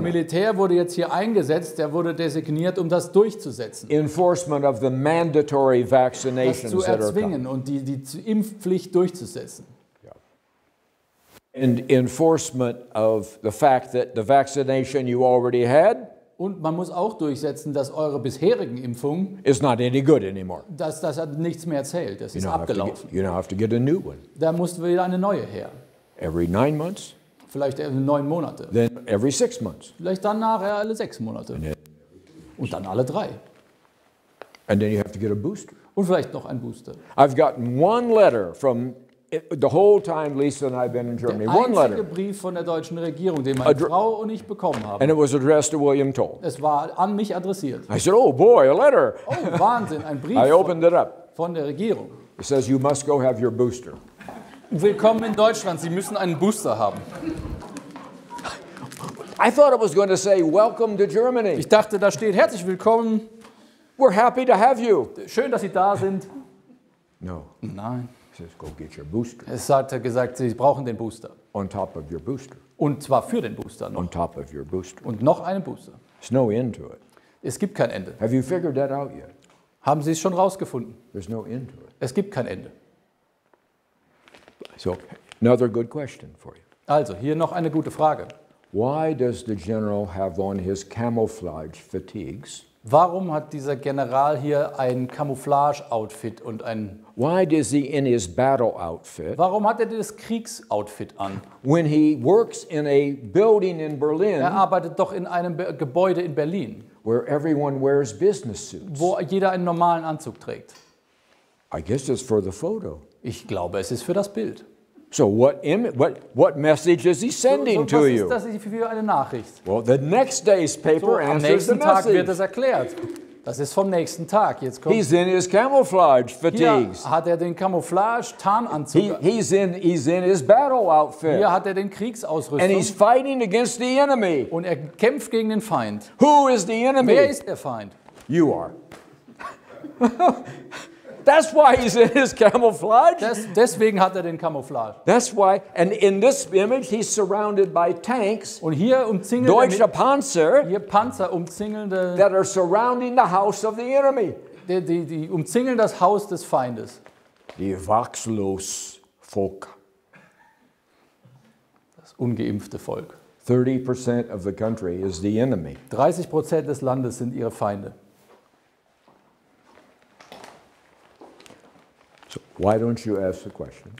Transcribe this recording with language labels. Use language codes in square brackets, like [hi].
[de] Militär wurde jetzt hier eingesetzt, der wurde designiert, um das durchzusetzen. [en] Enforcement of the mandatory [de] Das [en] vaccinations [de] zu [en] that are coming. [de] erzwingen und die Impfpflicht durchzusetzen. [en] And enforcement of the fact that the vaccination you already had [de] Und man muss auch durchsetzen, dass eure bisherigen Impfungen, [en] is not any good anymore. [de] das hat nichts mehr zählt, das ist [en] You now [de] abgelaufen. [en] have to get a new one. [de] Da musste wieder eine neue her. [en] Every 9 months, [de] Vielleicht 9 Monate. [en] then every 6 months. [de] Vielleicht dann nachher alle 6 Monate. Und dann alle 3. [en] And then you have to get a booster. [de] Und vielleicht noch ein Booster. [en] I've gotten one letter from the whole time Lisa and I have been in Germany. [de] Der [en] One [de] einzige [en] letter. [de] Brief von der deutschen Regierung, den meine Frau und ich bekommen haben. [en] And it was addressed to William Toel. [de] Es war an mich adressiert. [en] I said, oh boy, a letter. [de] Oh, Wahnsinn, ein Brief [en] I opened it up. [de] von der Regierung. [en] It says you must go have your booster. [de] Willkommen in Deutschland, Sie müssen einen Booster haben. [en] I thought it was going to say, welcome to Germany. [de] Ich dachte, da steht, herzlich willkommen, [en] We're happy to have you. [de] schön, dass Sie da sind. [en] No, [de] Nein, [en] it says go get your booster. [de] es hat gesagt, Sie brauchen den Booster. [en] On top of your booster. [de] Und zwar für den Booster noch. [en] On top of your booster. [de] Und noch einen Booster. [en] There's no end to it. [de] Es gibt kein Ende. [en] Have you figured that out yet? [de] Haben Sie es schon rausgefunden? [en] There's no end to it. [de] Es gibt kein Ende. [en] So, another good question for you. [de] Also, hier noch eine gute Frage. [en] Why does the general have on his camouflage fatigues? [de] Warum hat dieser General hier ein Camouflage-Outfit und ein... [en] Why does he in his battle outfit, [de] Warum hat er das Kriegsoutfit an? [en] when he works in a building in [de] Er [en] Berlin [de] arbeitet doch in einem Gebäude in Berlin, [en] where everyone wears business suits? [de] wo jeder einen normalen Anzug trägt. [en] I guess it's for the photo. [de] Ich glaube, es ist für das Bild. [en] So what message is he sending to [de] was ist [en] you? [de] das für eine Nachricht? [en] Well, the next day's paper [de] So, am [en] answers the [de] nächsten Tag wird [en] message. [de] es erklärt. Das ist vom nächsten Tag. Jetzt kommt [en] He's in his camouflage [de] hier [en] fatigues. [de] hat er den Camouflage-Tarnanzug. [en] He's in his battle outfit. [de] Hier hat er den [en] And he's [de] Kriegsausrüstung. [en] fighting against the enemy. [de] Und er kämpft gegen den Feind. [en] Who is the enemy? [de] Wer ist der Feind? [en] You are. That's why he's in his camouflage. [de] Deswegen hat er den Camouflage. [en] That's why, and in this image, he's surrounded by tanks, [de] Und hier umzingelt Deutsche Panzer, hier Panzer umzingelnde, [en] that are surrounding the house of the enemy. [de] die umzingeln das Haus des Feindes. Die wachslos Volk. Das ungeimpfte Volk. [en] 30% of the country is the enemy. [de] 30% des Landes sind ihre Feinde. [en] So why don't you ask the question?